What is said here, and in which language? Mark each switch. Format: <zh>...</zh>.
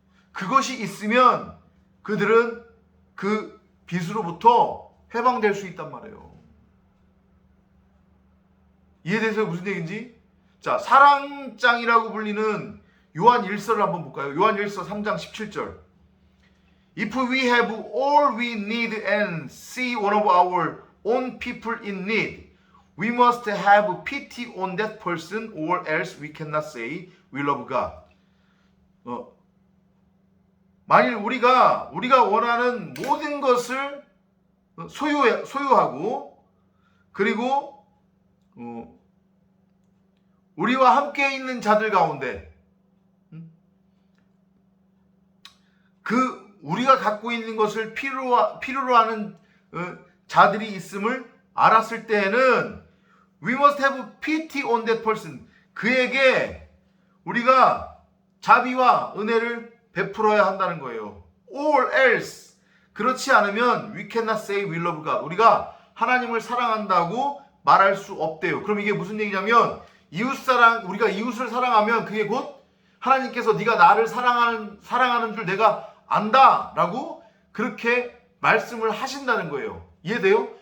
<ko>그것이 있으면 그들은 그 빚으로부터 해방될 수 있단 말이에요. 이해되세요? 무슨 얘기인지? 자, 사랑장이라고 불리는 요한 1서를 한번 볼까요? 요한 1서 3장 17절.</ko> <en>If we have all we need and see one of our own people in need, we must have pity on that person or else we cannot say we love God.</en> <ko>만일 우리가 원하는 모든 것을 소유하고 그리고 우리와 함께 있는 자들 가운데 그 우리가 갖고 있는 것을 필요로 하는 자들이 있음을 알았을 때에는</ko> <en>we must have pity on that person.</en> <ko>그에게 우리가 자비와 은혜를 베풀어야 한다는 거예요.</ko> <en>Or else</en> <ko>그렇지 않으면</ko> <en>we cannot say we love God.</en> <ko>우리가 하나님을 사랑한다고 말할 수 없대요. 그럼 이게 무슨 얘기냐면 우리가 이웃을 사랑하면 그게 곧 하나님께서 네가 나를 사랑하는 줄 내가 안다라고 그렇게 말씀을 하신다는 거예요. 이해돼요?</ko>